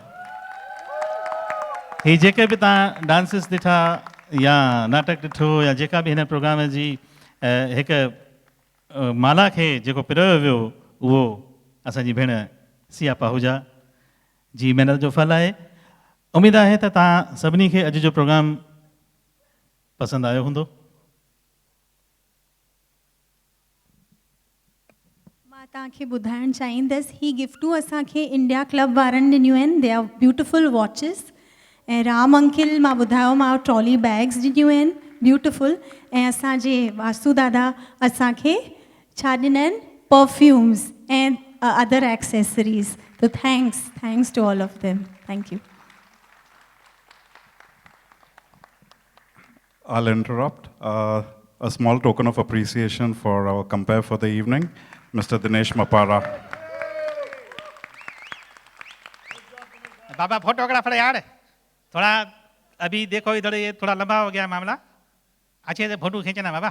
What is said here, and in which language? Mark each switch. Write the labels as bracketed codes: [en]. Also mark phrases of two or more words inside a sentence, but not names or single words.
[sd] ही जेके बि तव्हां डांसिस ॾिठा या नाटक ॾिठो या जेका बि हिन प्रोग्राम जी हिकु माला खे जेको पिरोयो वियो, उहो असांजी भेण सिया पाहूजा जी महिनत जो फल आहे। उमेदु आहे त तव्हां सभिनी खे अॼु जो प्रोग्राम पसंदि आयो हूंदो। मां तव्हांखे ॿुधाइणु चाहींदसि, ही गिफ्टूं असांखे इंडिया क्लब वारनि ॾिनियूं आहिनि। [en] They are beautiful watches. [sd] ऐं राम अंकिल मां ॿुधायोमांव [en] trolley bags [sd] ॾिनियूं आहिनि ब्यूटिफुल। ऐं असांजे वासु दादा असांखे छा ॾिना आहिनि, [en] Perfumes and other accessories. So thanks to all of them. Thank you. I'll interrupt. A small token of appreciation for our compare for the evening, Mr. Dinesh Mapara. [hi] बाबा फोटोग्राफर यार, थोड़ा अभी देखो इधर, ये थोड़ा लंबा हो गया मामला, अच्छे से फोटो खींचना बाबा।